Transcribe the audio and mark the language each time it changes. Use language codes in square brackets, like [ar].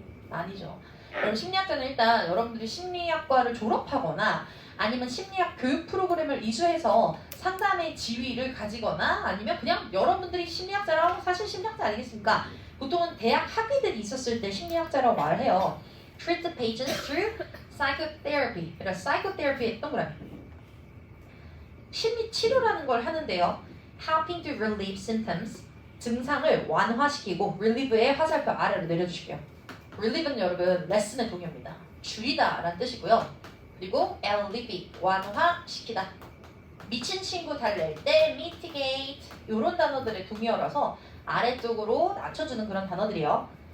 [ko] 아니죠. 그럼 심리학자는 일단 여러분들이 심리학과를 졸업하거나 아니면 심리학 교육 프로그램을 이수해서 상담의 지위를 가지거나 아니면 그냥 여러분들이 심리학자라고 사실 심리학자 아니겠습니까? 보통은 대학 학위들이 있었을 때 심리학자라고 말을 해요. [en] Treat the patients through psychotherapy. [ko] 그러니까 psychotherapy의 동그라미. 심리 치료라는 걸 하는데요. [en] Helping to relieve symptoms. [ko] 증상을 완화시키고 relieve의 화살표 아래로 내려주실게요. relieve는 여러분 레슨의 동의어입니다. 줄이다 라는 뜻이고요. 그리고 alleviate 완화시키다. 미친 친구 달랠 때 mitigate 이런 단어들의 동의어라서 아래쪽으로 낮춰주는 그런 단어들이요.